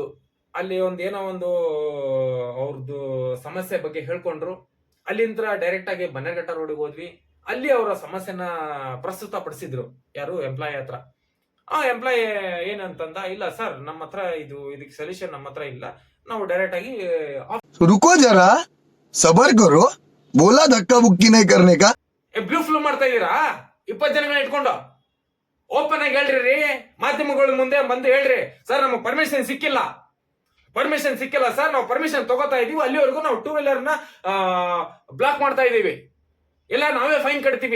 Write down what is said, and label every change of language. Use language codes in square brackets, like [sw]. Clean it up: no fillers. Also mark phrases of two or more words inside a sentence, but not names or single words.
[kn] ಅಲ್ಲಿ ಏನೋ ಒಂದು ಅವ್ರದ್ದು ಸಮಸ್ಯೆ ಬಗ್ಗೆ ಹೇಳ್ಕೊಂಡ್ರು. ಅಲ್ಲಿಂದ ಡೈರೆಕ್ಟ್ ಆಗಿ ಬನ್ನೇರ್ಘಟ್ಟ ರೋಡಿಗೆ ಹೋದ್ವಿ. ಅಲ್ಲಿ ಅವರ ಸಮಸ್ಯೆನ ಪ್ರಸ್ತುತ ಪಡಿಸಿದ್ರು. ಯಾರು? ಎಂಪ್ಲಾಯಿ ಹತ್ರ. ಆ ಎಂಪ್ಲಾಯಿ ಏನಂತಂದ, ಇಲ್ಲ ಸರ್ ನಮ್ಮ ಹತ್ರ ಇದಕ್ಕೆ ಸೊಲ್ಯೂಷನ್ ನಮ್ಮ ಹತ್ರ ಇಲ್ಲ, ನಾವು ಡೈರೆಕ್ಟ್ ಆಗಿ [hi] रुको जरा सबर करो बोला धक्का बुक्की नहीं करने का. [kn] ಬ್ಲೂ ಫ್ಲೂ ಮಾಡ್ತಾ ಇದೀರಾ 20 ಜನಗಳನ್ನ ಇಟ್ಕೊಂಡು? ಓಪನ್ ಆಗಿ ಹೇಳ್ರಿ, ಮಾಧ್ಯಮಗಳ ಮುಂದೆ ಬಂದು ಹೇಳ್ರಿ, ಸರ್ ನಮಗೆ ಪರ್ಮಿಷನ್ ಸಿಕ್ಕಿಲ್ಲ ಸರ್, ನಾವು ಪರ್ಮಿಷನ್ ತಗೋತಾ ಇದೀವಿ, ಅಲ್ಲಿವರೆಗೂ ನಾವು 2 ವೀಲರ್ನ ಬ್ಲಾಕ್ ಮಾಡ್ತಾ ಇದೀವಿ, ಇಲ್ಲ ನಾವೇ ಫೈನ್ ಕಟ್ತೀವಿ.